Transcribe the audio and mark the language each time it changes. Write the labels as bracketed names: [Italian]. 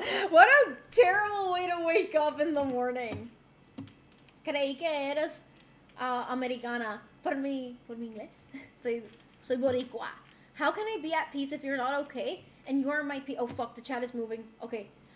[English] What a terrible way to wake up in the morning. [Spanish] Creí que eres americana. Por mi inglés. Soy boricua. [English] How can I be at peace if you're not okay? And you are my oh fuck, the chat is moving. Okay.